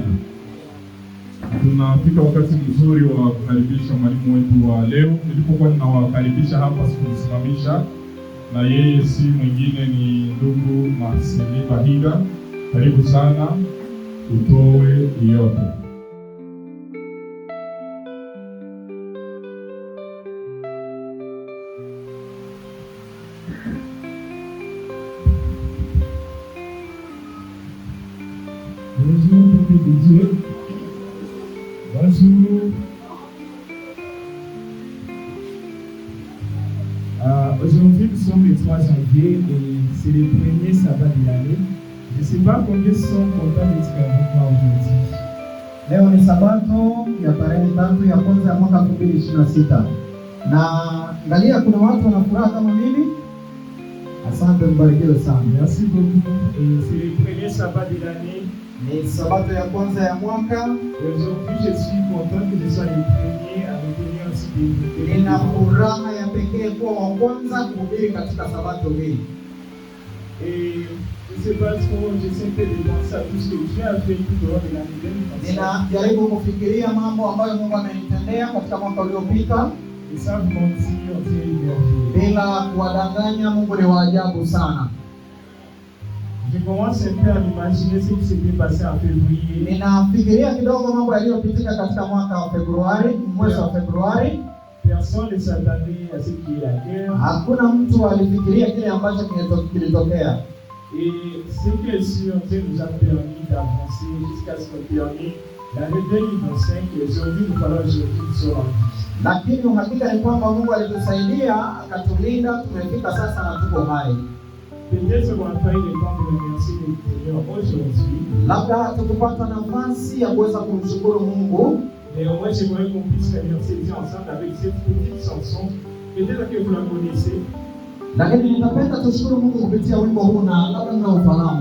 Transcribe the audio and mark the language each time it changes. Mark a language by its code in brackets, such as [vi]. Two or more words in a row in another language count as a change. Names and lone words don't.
[sw] Tunafika wakati mzuri wa kukaribisha mwalimu wetu wa leo. Nilipokuwa ninawakaribisha hapa sikusimamisha, na yeye si mwingine ni ndugu Marceli Bahiga. Karibu sana, utoe yote. [fr] Aujourd'hui, nous sommes le 3 janvier et c'est le premier sabbat de l'année. Je ne sais pas combien sont contents d'être avec moi aujourd'hui. [sw] Leo ni Sabato ya tarehe 3 ya kwanza ya mwaka 2026. Na angalia kuna watu wana furaha kama mimi. Asante, mbarikiwe sana. [fr] Merci beaucoup. Et c'est le premier sabbat de l'année. [sw] Ni Sabato ya kwanza ya mwaka. [fr] Aujourd'hui, je suis content que je sois le premier à venir aussi de [sw] Nina furaha ya pekee kuwa wa kwanza kuhubiri katika Sabato hii. [fr] Et je sais pas trop, j'essaie de penser à tout ce que Dieu a fait tout au long de l'année. [sw] Ninajaribu kufikiria mambo ambayo Mungu amenitendea katika mwaka uliopita. [fr] Et ça vous mentir, on s'est émergé. [sw] Bila kuwadanganya, Mungu ni wa ajabu sana. [fr] Je commence un peu à m'imaginer ce qui s'était passé en février. [sw] Ninafikiria kidogo mambo yaliyopitika katika mwaka wa Februari, mwezi wa Februari. [fr] Personne ne s'attendait à ce qu'il y ait la guerre. [sw] Hakuna mtu alifikiria kile ambacho kilitokea. [fr] Et ce qui est sûr, Dieu nous a permis d'avancer jusqu'à ce qu'on termine l'année 2025 et aujourd'hui nous parlons aujourd'hui sur la vie. [sw] Lakini uhakika ni kwamba Mungu alitusaidia, akatulinda, tumefika sasa na tuko hai. [fr] Peut-être qu'on n'a pas eu le temps de remercier le Seigneur aujourd'hui. [sw] Labda tukupata nafasi ya kuweza kumshukuru Mungu. [fr] Mais au moins j'aimerais qu'on puisse remercier Dieu ensemble avec cette petite chanson. Peut-être que vous la connaissez. [sw] Lakini nitapenda tushukuru Mungu kupitia wimbo huu na labda mnaufahamu.